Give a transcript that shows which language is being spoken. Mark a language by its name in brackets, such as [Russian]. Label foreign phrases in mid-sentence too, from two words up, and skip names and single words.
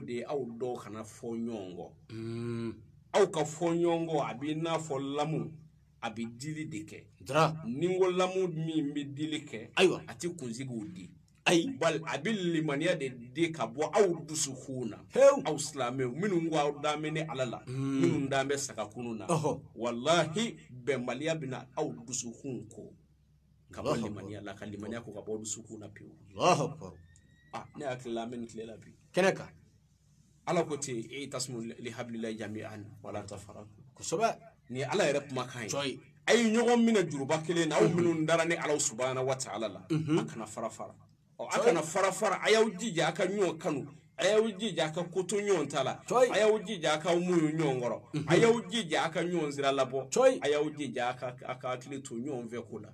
[Bambara] de aw dɔw kana fɔ ɲɔgɔn kɔ aw ka fɔ ɲɔgɔn kɔ a b'i n'a fɔ lamu a bɛ dili de kɛ ni n ko lamu min bɛ dili kɛ a tɛ kunsigiw di bali a bɛ limaniya de di ka bɔ aw dusukun na aw silamɛw minnu ko aw dalen bɛ ni Ala la minnu dalen bɛ sagakunu na walahi bɛnbaliya bɛ na aw dusukun ko ka bɔ limaniya la ka limaniya ko ka bɔ dusukun na pewu ne hakili la an bɛ nin tile la bi kɛnɛ kan Ala ko ten [Arabic] اعتصموا بحبل الله جميعا ولا تفرقوا [Bambara] kosɛbɛ ni Ala yɛrɛ kumakan ye a ye ɲɔgɔn minɛ juruba kelen na aw minnu dara ni Ala [Arabic] سبحانه وتعالى [Bambara] la a kana fara a kana fara a y'aw jija a ka ɲɔgɔn kanu a y'aw jija a ka koto ɲɔgɔn ta la a y'aw jija a ka muɲu ɲɔgɔn kɔrɔ a y'aw jija a ka ɲɔgɔn sira labɔ a y'aw jija a ka hakili to ɲɔgɔn fɛ ko la